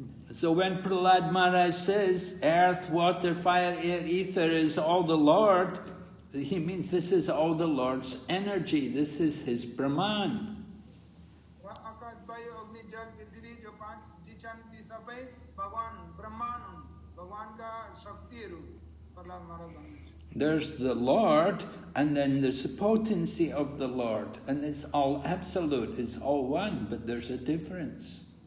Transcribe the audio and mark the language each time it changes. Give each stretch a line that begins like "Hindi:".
English: So when Prahlad Maharaj says earth, water, fire, air, ether is all the Lord, he means this is all the Lord's energy. This is his Brahman.
Nepali: र आकाश, वायु, अग्नि, जल, पृथ्वी जो पांच जी छन् ती सबै भगवान ब्रह्माण्ड हुन्, भगवानका शक्तिहरू प्रहलाद महाराज भन्नुहुन्छ।
English: There's the Lord, and then there's the potency of the Lord, and it's all absolute, it's all one, but there's a difference.